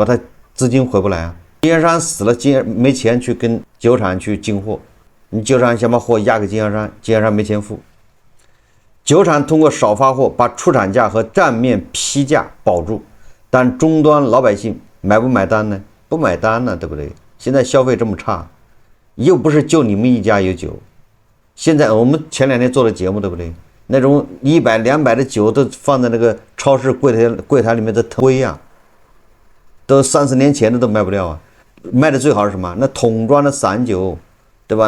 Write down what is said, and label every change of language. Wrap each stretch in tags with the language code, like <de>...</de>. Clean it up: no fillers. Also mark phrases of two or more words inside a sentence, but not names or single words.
<zh>他資金回不來啊，經銷商死了，沒錢去跟酒廠去進貨，你酒廠想把貨押給經銷商，經銷商沒錢付。酒廠通過少發貨把出廠價和賬面批價保住，但終端老百姓買不買單呢？不買單呢，對不對？現在消費這麼差，又不是就你們一家有酒。現在我們前2天做的節目，對不對？那種100、200的酒都放在那個超市櫃台裡面的堆啊，都3、4年前的都賣不掉啊。賣的最好是什麼？那桶裝的散酒，對吧？</zh>